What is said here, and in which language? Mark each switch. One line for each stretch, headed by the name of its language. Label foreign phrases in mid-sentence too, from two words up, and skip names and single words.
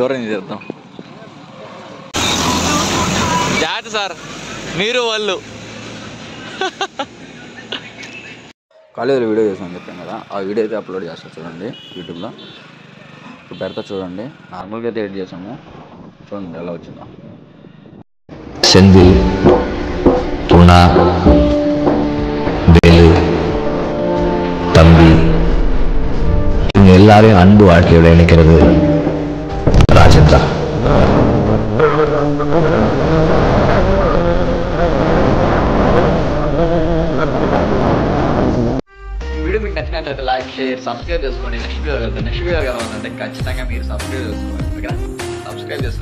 Telugu: ఇట్లా దూరం చేద్దాం. చాట్ సార్ మీరు వాళ్ళు కాలేజీలో వీడియో చేసాను చెప్పాను కదా, ఆ వీడియో అయితే అప్లోడ్ చేస్తా చూడండి యూట్యూబ్లో. ఇప్పుడు పెడతా చూడండి. నార్మల్గా అయితే ఎడిట్ చేసాము, చూడండి ఎలా వచ్చిందో.
Tamil: செந்தில் புனா வேலு தம்பி இவங்க எல்லாரையும் அன்பு வாழ்க்கையோட இணைக்கிறது ராஜன் தான்.
Telugu: ఈ వీడియో మీకు నచ్చినట్లయితే
English: like, share, subscribe
Telugu: చేసుకోండి.
English: next video
Telugu: కలుగుతాం.
English: next video
Telugu: కలవాలంటే ఖచ్చితంగా మీరు సబ్స్క్రైబ్ చేసుకోండి.